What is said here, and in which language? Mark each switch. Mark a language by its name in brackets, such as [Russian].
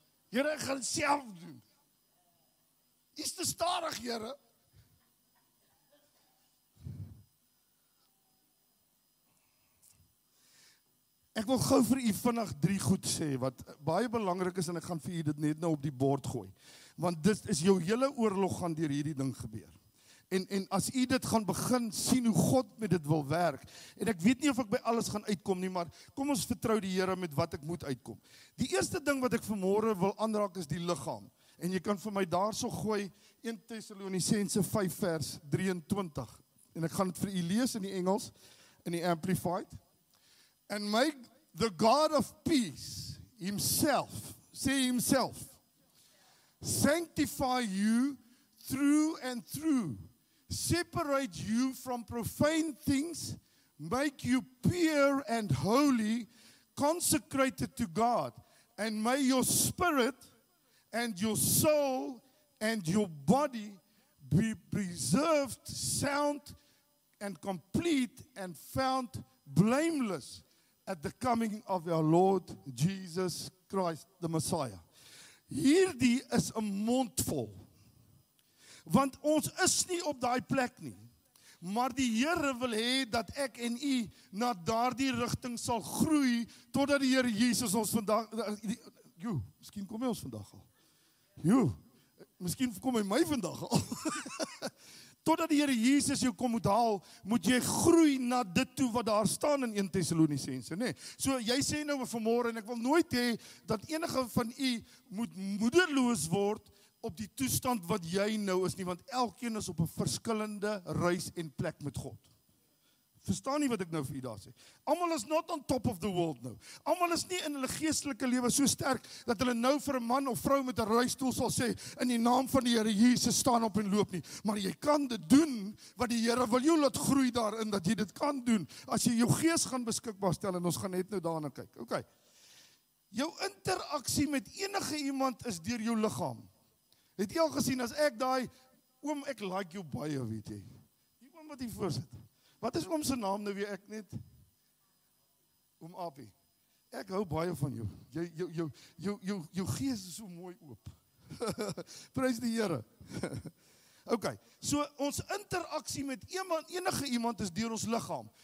[Afrikaans] Here, ek gaan self doen. Is te stadig, Here. Ek wil gou vir u vinnig 3 goed sê, wat baie belangrik is, en ek gaan vir u dit net nou op die bord gooi. Want dit is jou hele oorlog gaan deur hierdie ding gebeur. En as u dit gaan begin sien hoe God met dit wil werk, en ek weet nie of ek by alles gaan uitkom nie, maar kom ons vertrou die Here met wat ek moet uitkom. Die eerste ding wat ek vanmôre wil aanraak is die liggaam. En jy kan vir my daarso gooi 1 Tessalonisense 5 vers 23. En ek gaan dit vir u lees in die Engels, in die Amplified. [English] And may the God of peace himself, say himself, sanctify you through and through, separate you from profane things, make you pure and holy, consecrated to God, and may your spirit and your soul and your body be preserved, sound and complete, and found blameless at the coming of our Lord Jesus Christ, the Messiah. [Afrikaans] Hierdie is 'n mondvol. Want ons is nie op daai plek nie. Maar die Here wil hê dat ek en u na daardie rigting sal groei, totdat die Here Jesus ons vandag, miskien kom hy ons vandag al. Miskien kom hy my vandag al. Totdat die Here Jesus jou kom moet haal, moet jy groei na dit toe wat daar staan in 1 Tessalonisense, nê? So jy sê nou vanmôre, en ek wil nooit hê dat enige van u moet moederloos word op die toestand wat jy nou is nie, want elkeen is op 'n verskillende reis en plek met God. Verstaan nie wat ek nou vir u daar sê? Almal [English] is not on top of the world [Afrikaans] nou. Almal is nie in hulle geestelike lewe so sterk dat hulle nou vir 'n man of vrou met 'n rolstoel sal sê in die naam van die Here Jesus staan op en loop nie. Maar jy kan dit doen wat die Here wil jou laat groei daarin, dat jy dit kan doen as jy jou gees gaan beskikbaar stel, en ons gaan net nou daarna kyk. Okay. Jou interaksie met enige iemand is deur jou liggaam. Het jy al gesien as ek daai oom, ek like jou baie, weet jy. Die oom wat hier voorsit. Wat is oom se naam nou weer, ek net? Oom Apie. Ek hou baie van jou. Jou gees is so mooi oop. Prys die Here. Okay, so ons interaksie met enige iemand is deur ons liggaam.